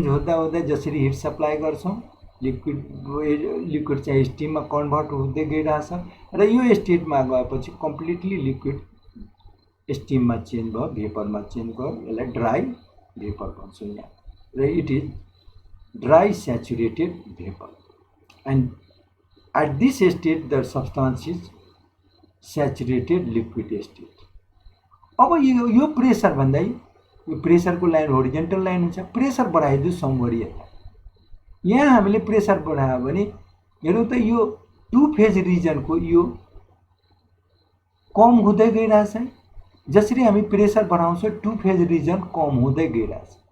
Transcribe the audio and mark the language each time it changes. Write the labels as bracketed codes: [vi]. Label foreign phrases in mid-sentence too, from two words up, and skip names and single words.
[ne] हुँदा हुँदै जसरी [en] heat supply [ne] गर्छौं लिक्विड चाहिँ स्टीममा कन्भर्ट हुँदै गइरहेछ र यो स्टेटमा गएपछि [en] completely liquid [ne] स्टीममा चेन्ज भयो, भेपरमा चेन्ज भयो, यसलाई [en] dry vapour [ne] भन्छौं यहाँ, र [en] it is dry saturated vapour and at this state the substance is saturated liquid state. [ne] अब यो प्रेसर भन्दै यो प्रेसरको लाइन [en] horizontal line [ne] हुन्छ, प्रेसर बढाइदियो समवरी यता, यहाँ हामीले प्रेसर बढायो भने हेरौँ त यो टु फेज रिजनको यो कम हुँदै गइरहेछ, जसरी हामी प्रेसर बढाउँछौं [en] two phase region [ne] कम हुँदै गइरहेछ,